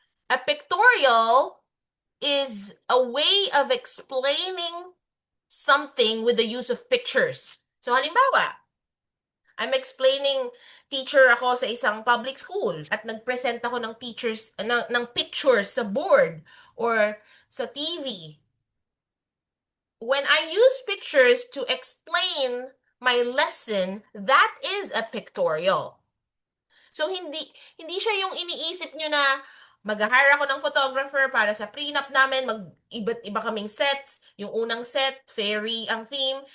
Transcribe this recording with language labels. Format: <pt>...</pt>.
<en>A pictorial is a way of explaining something with the use of pictures.</en> <tl>So halimbawa,</tl> <en>I'm explaining</en> <tl>teacher ako sa isang public school at nag-present ako ng ng pictures sa board or sa TV.</tl> <en>When I use pictures to explain my lesson, that is a pictorial.</en> <tl>So hindi siya yung iniisip nyo na mag-hire ako ng photographer para sa prenup namin, iba't iba kaming sets. Yung unang set, fairy ang theme.</tl>